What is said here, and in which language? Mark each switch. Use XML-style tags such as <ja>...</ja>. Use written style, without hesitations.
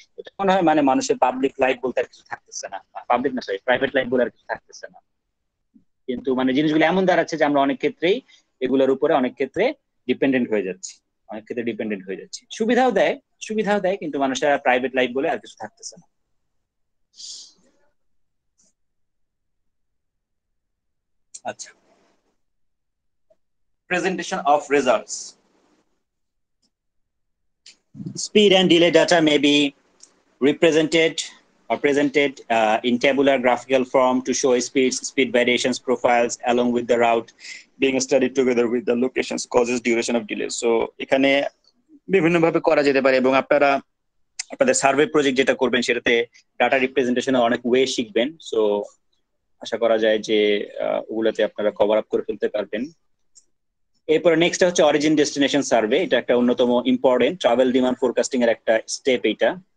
<bn>এটা মনে হয় মানে মানুষের পাবলিক লাইফ বলতে আর কিছু থাকতেছে না, পাবলিক না সরি প্রাইভেট লাইফ বলে আর কিছু থাকতেছে না। কিন্তু মানে জিনিসগুলো এমন দাঁড়াচ্ছে যে আমরা অনেক ক্ষেত্রেই এগুলোর উপরে অনেক ক্ষেত্রে ডিপেন্ডেন্ট হয়ে যাচ্ছি, অনেক ক্ষেত্রে ডিপেন্ডেন্ট হয়ে যাচ্ছি। সুবিধাও দেয় কিন্তু মানুষের প্রাইভেট লাইফ বলে আর কিছু থাকতেছে না।</bn> <en>আচ্ছা, presentation of results. Speed and delay data may be represented or presented in tabular graphical form to show speed variations profiles along with the route being studied together with the locations, causes, duration of delay.</en> <bn>So এখানে বিভিন্ন ভাবে করা যেতে পারে, এবং আপনারা আপনাদের survey project যেটা করবেন সেটাতে ডাটা রিপ্রেজেন্টেশনের অনেক ওয়ে শিখবেন। সো আশা করা যায় যে ওগুলোতে আপনারা কভার আপ করে ফেলতে পারবেন। এরপরে নেক্সট হচ্ছে অরিজিন ডেস্টিনেশন সার্ভে। এটা একটা অন্যতম ইম্পর্টেন্ট ট্রাভেল ডিমান্ড ফোরকাস্টিং এর একটা স্টেপ এইটা।</bn>